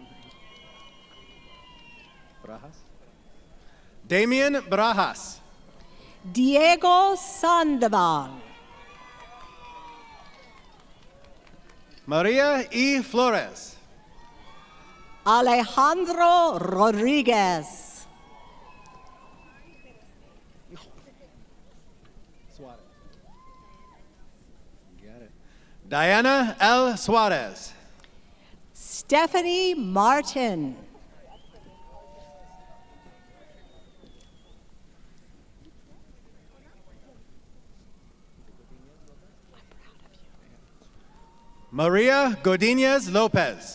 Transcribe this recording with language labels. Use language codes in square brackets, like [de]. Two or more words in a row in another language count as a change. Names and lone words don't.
[en] Damian Barajas. Diego Sandoval. Maria E. Flores. Alejandro Rodriguez. Diana L. Suarez. Stephanie Martin. Maria Godinez Lopez.